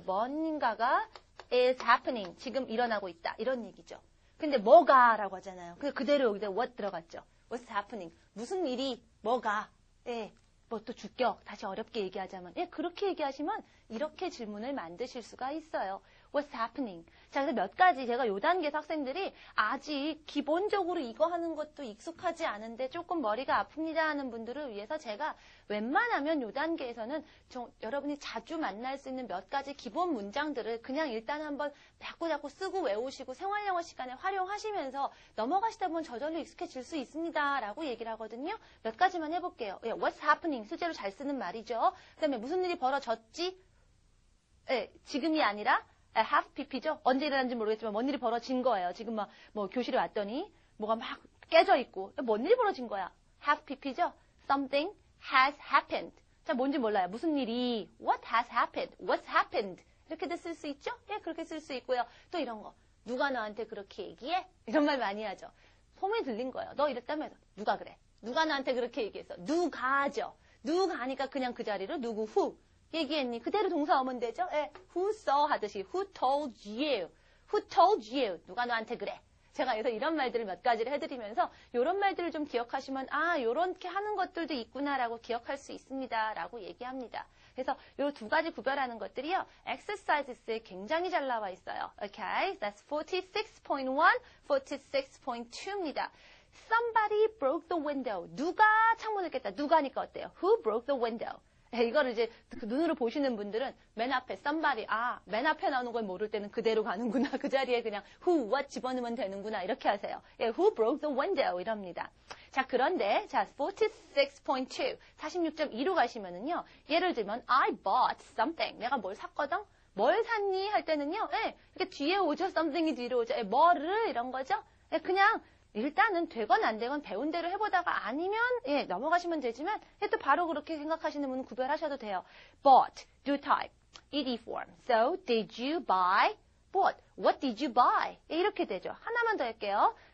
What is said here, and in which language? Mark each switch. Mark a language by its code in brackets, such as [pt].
[ko] 뭔가가 [en] is happening. [ko] 지금 일어나고 있다. 이런 얘기죠. 근데 뭐가라고 하잖아요. 그대로 여기다 what 들어갔죠. [en] What's happening? [ko] 무슨 일이, 뭐가, 예, 뭐 또 주격, 다시 어렵게 얘기하자면, 예, 그렇게 얘기하시면 이렇게 질문을 만드실 수가 있어요. [en] What's happening? [ko] 자, 그래서 몇 가지 제가 요 단계에서 학생들이 아직 기본적으로 이거 하는 것도 익숙하지 않은데 조금 머리가 아픕니다 하는 분들을 위해서 제가 웬만하면 요 단계에서는 여러분이 자주 만날 수 있는 몇 가지 기본 문장들을 그냥 일단 한번 자꾸 쓰고 외우시고 생활영어 시간에 활용하시면서 넘어가시다 보면 저절로 익숙해질 수 있습니다 라고 얘기를 하거든요. 몇 가지만 해볼게요. 예, [en] What's happening? [ko] 실제로 잘 쓰는 말이죠. 그 다음에 무슨 일이 벌어졌지? 예, 지금이 아니라 have pp죠. 언제 일어났는지 모르겠지만 뭔 일이 벌어진 거예요. 지금 뭐 교실에 왔더니 뭐가 막 깨져 있고 뭔 일이 벌어진 거야. have pp죠. [en] Something has happened. [ko] 자, 뭔지 몰라요. 무슨 일이 [en] what has happened. What's happened. [ko] 이렇게도 쓸 수 있죠. 예, 그렇게 쓸 수 있고요. 또 이런 거. 누가 너한테 그렇게 얘기해? 이런 말 많이 하죠. 소문이 들린 거예요. 너 이랬다면서. 누가 그래? 누가 나한테 그렇게 얘기했어? 누가죠. 누가 하니까 그냥 그 자리로 누구 who 얘기했니? 그대로 동사 오면 되죠? 예, who saw 하듯이 [en] who told you? Who told you? [ko] 누가 너한테 그래? 제가 그래서 이런 말들을 몇 가지를 해드리면서 이런 말들을 좀 기억하시면 아, 요렇게 하는 것들도 있구나라고 기억할 수 있습니다. 라고 얘기합니다. 그래서 요 두 가지 구별하는 것들이요. exercises에 굉장히 잘 나와 있어요. [en] Okay, that's 46.1, 46.2입니다. Somebody broke the window. [ko] 누가 창문을 깼다. 누가니까 어때요? [en] Who broke the window? [ko] 이거를 이제 그 눈으로 보시는 분들은 맨 앞에 somebody, 맨 앞에 나오는 걸 모를 때는 그대로 가는구나. 그 자리에 그냥 who, what 집어넣으면 되는구나. 이렇게 하세요. 예, [en] who broke the window [ko] 이럽니다. 자, 그런데 자, 46.2, 46.2로 가시면은요. [en] 예를 들면 I bought something. [ko] 내가 뭘 샀거든? 뭘 샀니? 할 때는요. 예, 이렇게 뒤에 오죠. something이 뒤로 오죠. 예, 뭐를 이런 거죠. 예, 그냥 일단은 되건 안 되건 배운 대로 해보다가 아니면 예, 넘어가시면 되지만 예, 또 바로 그렇게 생각하시는 분은 구별하셔도 돼요. [en] Bought, do type, ed form. So, did you buy? Bought. What did you buy? [ko] 예, 이렇게 되죠. 하나만 더 할게요.